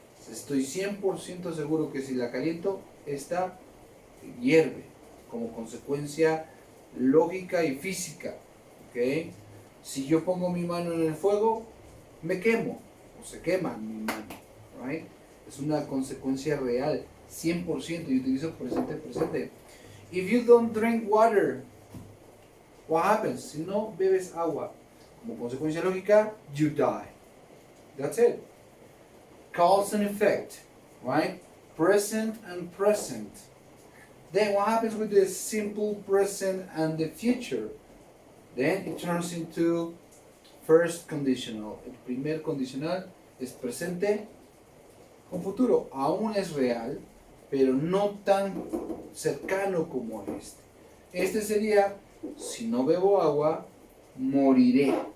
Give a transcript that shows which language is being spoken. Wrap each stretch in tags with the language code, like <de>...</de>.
<es>Estoy 100% seguro que si la caliento, esta hierve. Como consecuencia lógica y física. ¿Okay? Si yo pongo mi mano en el fuego, me quemo. O se quema mi mano. Right? Es una consecuencia real. 100%. Y utilizo presente.</es> <en>If you don't drink water, what happens?</en> <es>Si no bebes agua, como consecuencia lógica,</es> <en>you die. That's it. Cause and effect, right? Present and present. Then what happens with the simple present and the future? Then it turns into first conditional.</en> <es>El primer condicional es presente con futuro. Aún es real, pero no tan cercano como este. Este sería, si no bebo agua, moriré.</es>